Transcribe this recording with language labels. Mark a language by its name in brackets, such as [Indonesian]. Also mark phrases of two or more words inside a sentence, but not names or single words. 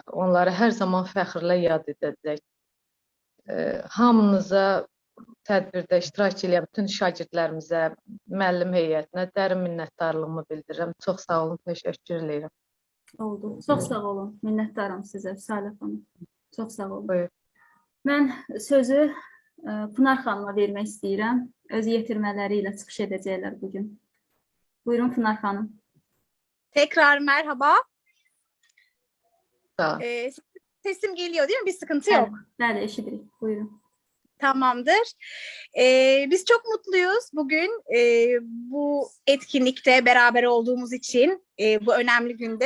[Azerbaijani] Onları hər zaman fəxrlə yad edəcək. Hamınıza tədbirdə iştirak edən bütün şagirdlərimizə, müəllim heyətinə dərin minnətdarlığımı bildirirəm. Çox sağ olun, təşəkkür edirəm. Oldu. Çox sağ olun. Minnətdaram sizə, Salih xanım. Çox sağ olun. Buyur. Mən sözü Pınar xanıma vermək istəyirəm. Öz yetirmələri ilə çıxış edəcəklər bugün. Buyurun Pınar xanım. [Turkish] Tekrar merhaba. [Azerbaijani] Sağ olun. [Turkish] Sesim geliyor değil mi? Bir sıkıntı yok. [Azerbaijani] Bəli, eşidirik. Buyurun. [Turkish] Tamamdır. Biz çok mutluyuz bugün bu etkinlikte beraber olduğumuz için bu önemli günde.